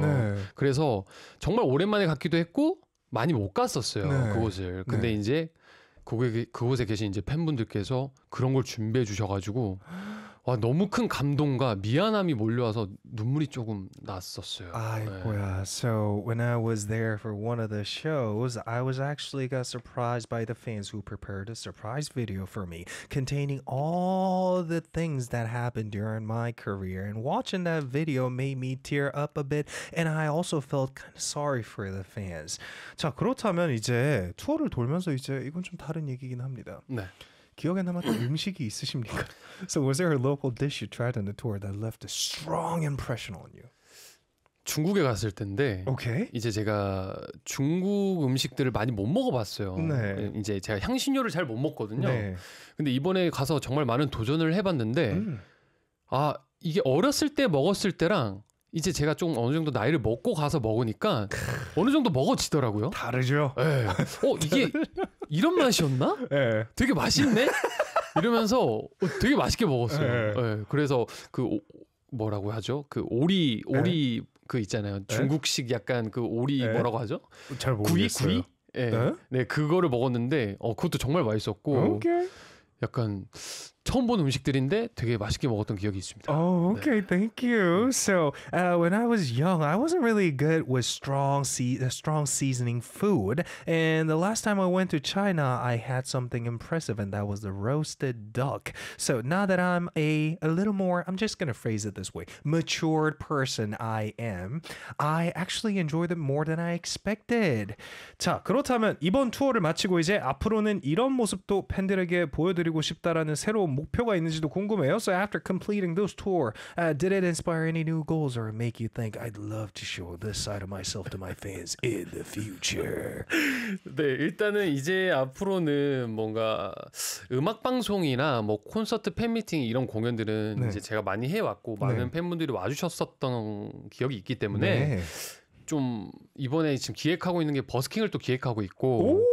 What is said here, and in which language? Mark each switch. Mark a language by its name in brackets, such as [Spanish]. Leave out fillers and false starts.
[Korean] 네. 그래서 정말 오랜만에 갔기도 했고 많이 못 갔었어요. 네. 그곳을. 근데 네. 이제 그곳에 계신 이제 팬분들께서 그런 걸 준비해 주셔가지고 와 너무 큰 감동과 미안함이 몰려와서 눈물이 조금 났었어요. 아이고야. 네. [English] So when I was there for one of the shows, I was actually got surprised by the fans who prepared a surprise video for me containing all the things that happened during my career. And watching that video made me tear up a bit. And I also felt kind of sorry for the fans. [Korean] 자 그렇다면 이제 투어를 돌면서 이제 이건 좀 다른 얘기긴 합니다. 네. 기억에 남았던 음식이 있으십니까? [English] So was there a local dish you tried on the tour that left a strong impression on you? [Korean] 중국에 갔을 텐데 [English] okay. [Korean] 이제 제가 중국 음식들을 많이 못 먹어봤어요. 네. 이제 제가 향신료를 잘 못 먹거든요. 네. 근데 이번에 가서 정말 많은 도전을 해봤는데 아 이게 어렸을 때 먹었을 때랑 이제 제가 좀 어느 정도 나이를 먹고 가서 먹으니까 어느 정도 먹어지더라고요. 다르죠. 네. 어 이게 이런 맛이었나? 네. 되게 맛있네? 이러면서 되게 맛있게 먹었어요. 네. 네. 그래서 그 뭐라고 하죠? 그 오리 네. 그 있잖아요. 중국식 약간 그 오리 네. 뭐라고 하죠? 잘 모르겠어요. 구이? 네. 네? 네 그거를 먹었는데 그것도 정말 맛있었고 오케이. 약간 처음 본 음식들인데 되게 맛있게 먹었던 기억이 있습니다. [English] Oh, okay. [Korean] 네. [English] Thank you. So, when I was young, I wasn't really good with strong seasoning food. And the last time I went to China, I had something impressive, and that was the roasted duck. So, now that I'm a little more, I'm just going to phrase it this way, matured person I am, I actually enjoyed it more than I expected. [Korean] 자, 그렇다면 이번 투어를 마치고 이제 앞으로는 이런 모습도 팬들에게 보여드리고 싶다라는 새로운 목표가 있는지도 궁금해요. [English] So after completing those tour, did it inspire any new goals or make you think I'd love to show this side of myself to my fans in the future? [Korean] 네, 일단은 이제 앞으로는 뭔가 음악 방송이나 뭐 콘서트 팬미팅 이런 공연들은 네. 이제 제가 많이 해왔고 많은 네. 팬분들이 와주셨었던 기억이 있기 때문에 네. 좀 이번에 지금 기획하고 있는 게 버스킹을 또 기획하고 있고